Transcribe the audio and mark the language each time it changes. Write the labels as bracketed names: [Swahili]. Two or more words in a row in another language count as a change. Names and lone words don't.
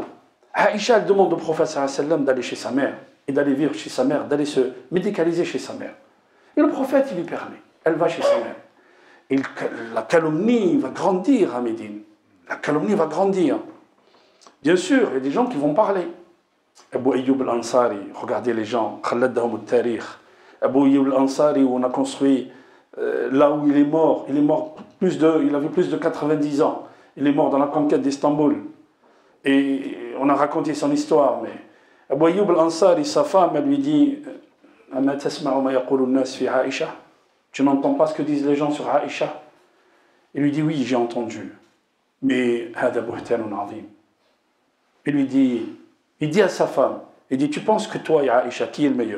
[French] Aïcha, elle demande au prophète [Arabic] صلى الله عليه وسلم [French] d'aller chez sa mère, et d'aller vivre chez sa mère, d'aller se médicaliser chez sa mère. Et le prophète, il lui permet. Elle va chez sa mère. Et la calomnie va grandir à Médine. La calomnie va grandir. Bien sûr, il y a des gens qui vont parler. Abu Ayyub al-Ansari, regardez les gens, [Arabic] خلدهم التاريخ. [French] Abu Ayyub al-Ansari, où on a construit, là où il est mort il avait plus de 90 ans. Il est mort dans la conquête d'Istanbul. Et on a raconté son histoire, mais Abu Ayyub al-Ansari, sa femme, elle lui dit tu n'entends pas ce que disent les gens sur Aïcha? Il lui dit oui, j'ai entendu. Mais il dit à sa femme, il dit tu penses que toi et Aïcha, qui est le meilleur?